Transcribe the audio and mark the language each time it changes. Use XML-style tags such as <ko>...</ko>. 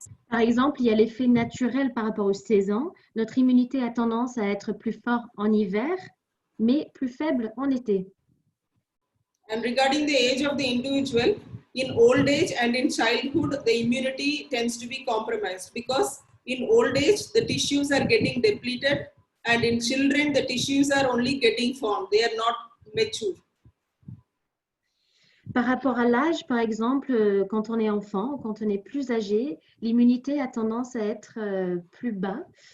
<fr>Par exemple, il y a l'effet naturel par rapport aux saisons. Notre immunité a tendance à être plus forte en hiver, mais plus faible en été.</fr> <en>And regarding the age of the individual, in old age and in childhood, the immunity tends to be compromised because in old age, the tissues are getting depleted, and in children, the tissues are only getting formed. They are not mature.</en> <fr>Par rapport à l'âge, par exemple, quand on est enfant ou quand on est plus âgé, l'immunité a tendance à être plus bas.</fr>